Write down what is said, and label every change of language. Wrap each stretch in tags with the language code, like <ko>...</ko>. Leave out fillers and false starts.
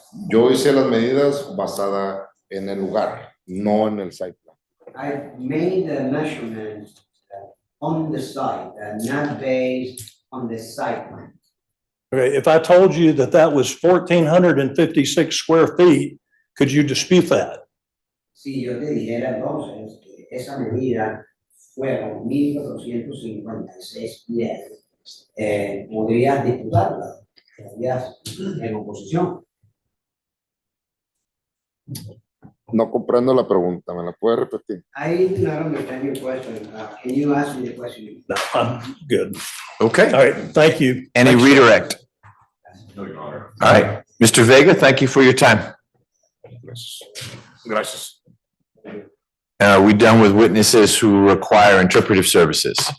<es>Yo hice las medidas basada en el lugar, no en el site plan.</es> <en>I made the measurements on the site, not based on the site plan. Okay, if I told you that that was 1,456 square feet, could you dispute that?</en> <es>Si yo te dijera entonces que esa medida fueron 1,456 pies, podrías disputarla, estarías en oposición. No comprendo la pregunta, ¿me la puede repetir?</es> <en>I do not understand your question. Can you ask me the question? No, I'm good. Okay. All right, thank you. Any Thanks. redirect? No, Your Honor. All right. Mr. Vega, thank you for your time.</en> <es>Gracias.</es> <en>Are we done with witnesses who require interpretive services?</en>